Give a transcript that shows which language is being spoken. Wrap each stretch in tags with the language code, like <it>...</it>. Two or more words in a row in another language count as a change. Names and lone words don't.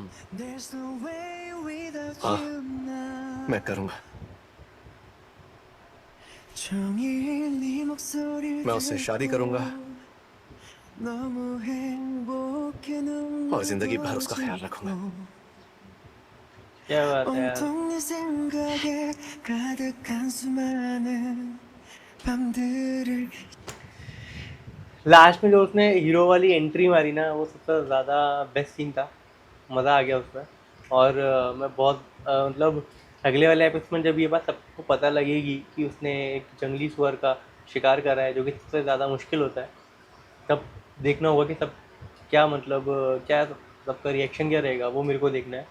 <hi>हाँ, मैं करूंगा। मैं उससे शादी करूंगा और जिंदगी भर उसका ख्याल रखूंगा। क्या बात है यार।</hi> <ko>온통 네 생각에 가득한 수많은 밤들을</ko> <hi>लास्ट में जो उसने हीरो वाली एंट्री मारी ना, वो सबसे ज़्यादा</hi> <en>best scene</en> <hi>था। मज़ा आ गया उसमें। और मैं बहुत मतलब अगले वाले एपिसोड में जब ये बात सबको पता लगेगी कि उसने एक जंगली सुअर का शिकार करा है, जो कि सबसे ज़्यादा मुश्किल होता है, तब देखना होगा कि सब क्या मतलब क्या सबका रिएक्शन क्या रहेगा, वो मेरे को देखना है।</hi>